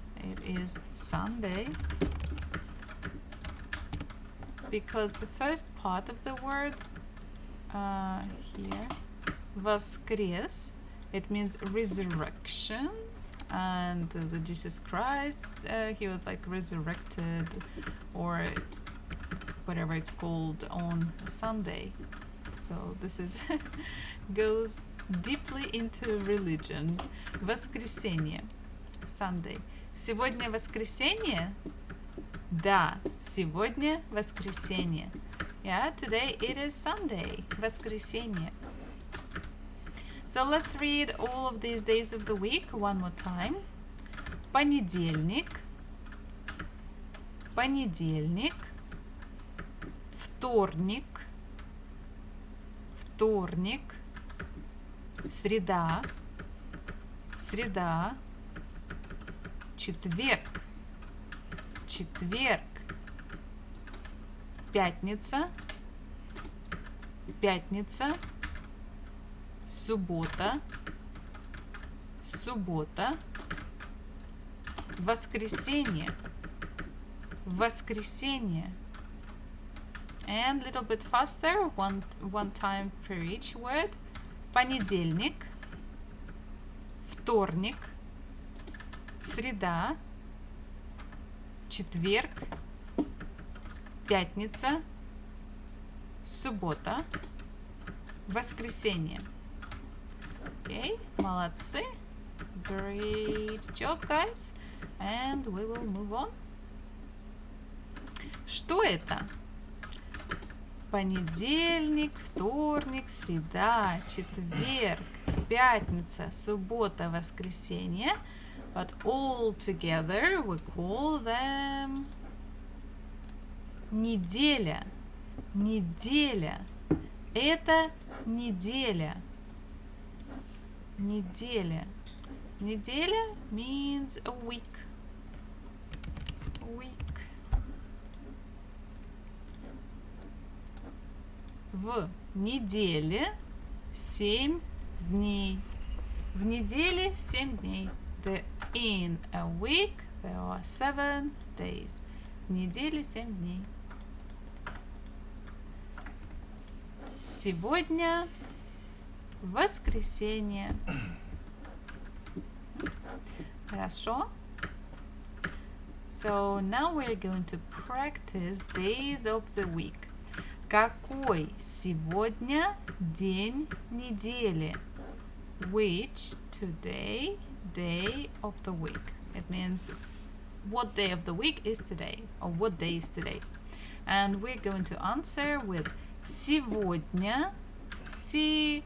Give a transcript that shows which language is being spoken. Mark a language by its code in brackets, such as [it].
[en] It is Sunday, because the first part of the word here, воскрес, it means resurrection, and the Jesus Christ, he was like resurrected, or whatever it's called, on Sunday. So this is goes deeply into religion. [ru] Воскресенье, Sunday. Сегодня воскресенье? Да, сегодня воскресенье. [en] Yeah, today it is Sunday, воскресенье. So let's read all of these days of the week one more time. [ru] Понедельник, понедельник, вторник, вторник, среда, среда, четверг, четверг, пятница, пятница, суббота, суббота, воскресенье, воскресенье. [en] And a little bit faster, one time for each word. [ru] Понедельник, вторник, среда, четверг, пятница, суббота, воскресенье. Okay, молодцы. [en] Great job, guys. And we will move on. [ru] Что это? Понедельник, вторник, среда, четверг, пятница, суббота, воскресенье. [en] But all together we call them неделя. [ru] Неделя. Это неделя. Неделя. [en] Неделя means a week. Week. [ru] В неделе 7 дней. В неделе 7 дней. [en] In a week there are 7 days. [ru] В неделе 7 дней. Сегодня воскресенье. Хорошо. [en] So now we're going to practice days of the week. [ru] Какой сегодня день недели? [en] Which today day of the week? It means what day of the week is today, or what day is today. And we're going to answer with сегодня, сегодня.